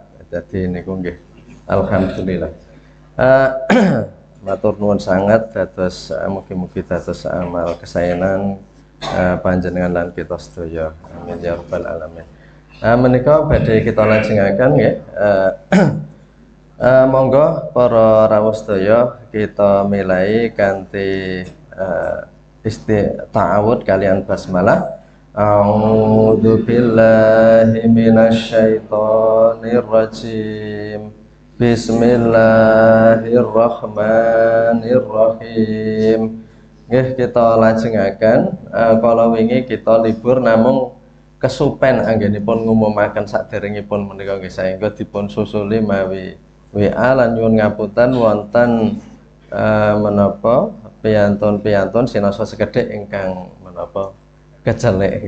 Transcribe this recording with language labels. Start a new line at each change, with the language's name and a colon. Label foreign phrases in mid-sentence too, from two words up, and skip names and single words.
Javanese: Dadi niku nggih alhamdulillah. Matur nuwun sangat dados mugi-mugi dados amal kesaenan panjenengan lan kita sedaya.
Arabic: آمين يا رب العالمين.
Javanese: Menika badhe kita lajengaken nggih. Monggo para rawuh sedaya kita milai kanthi ta'awud kalian basmalah.
Arabic: أعوذ بالله من الشيطان الرجيم. Bismillahirrahmanirrahim.
Javanese: Nggih kita lajengaken kala wingi kita libur namung kesupen anggenipun ngumumaken saderengipun menika nggih saengga dipun susuli mawi WA lan nyuwun ngapunten wonten menapa piyantun-piyantun sinasa sekedhik ingkang menapa kecelek.